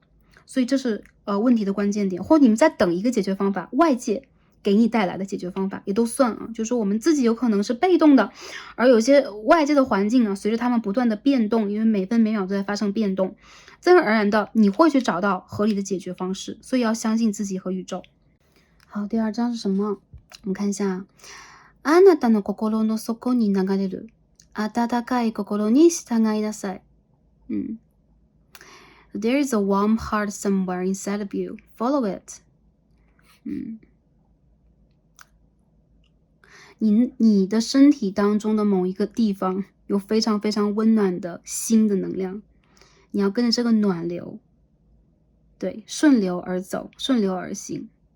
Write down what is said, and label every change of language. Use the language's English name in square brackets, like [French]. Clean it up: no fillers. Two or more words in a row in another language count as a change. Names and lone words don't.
[Chinese] 所以这是问题的关键点，或者你们在等一个解决方法，外界给你带来的解决方法也都算啊。就是说我们自己有可能是被动的，而有些外界的环境啊，随着他们不断的变动，因为每分每秒都在发生变动，自然而然的你会去找到合理的解决方式。所以要相信自己和宇宙。好，第2张是什么？我们看一下， [Japanese] あなたの心の底に流れる温かい心に従いなさい。 [English] There is a warm heart somewhere inside of you. Follow it. [Chinese] 你的身体当中的某一个地方有非常非常温暖的心的能量，你要跟着这个暖流，对，顺流而走，顺流而行。